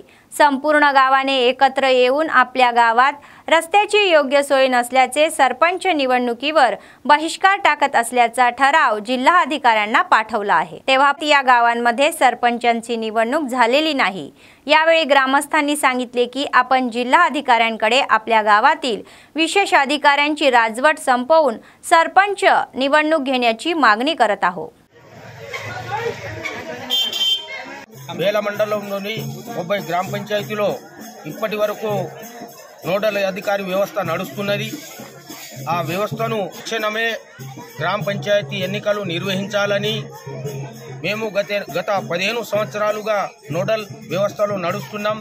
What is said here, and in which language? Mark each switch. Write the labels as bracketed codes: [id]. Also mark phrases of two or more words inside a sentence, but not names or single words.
[mr] संपूर्ण गावाने एकत्र येऊन आपल्या गावात रस्त्याची योग्य सोय नसल्याचे सरपंच निवडणुकीवर बहिष्कार टाकत असल्याचा ठराव जिल्हा अधिकाऱ्यांना पाठवला आहे। तेव्हा या गावांमध्ये सरपंचांची निवडणूक झालेली नाही। यावेळी ग्रामस्थांनी सांगितले की आपण जिल्हा अधिकाऱ्यांकडे आपल्या गावातील विशेष अधिकाऱ्यांची राजवट संपवून सरपंच निवडणूक घेण्याची मागणी करत आहोत। [te] బేల మండలంలోని 30 గ్రామ పంచాయతీలో ఇప్పటి వరకు నోడల్ అధికారి వ్యవస్థ నడుస్తున్నది। ఆ వ్యవస్థను తక్షణమే గ్రామ పంచాయతీ ఎన్నికలు నిర్వహించాలని మేము గత 15 సంవత్సరాలుగా నోడల్ వ్యవస్థలో నడుస్తున్నాం।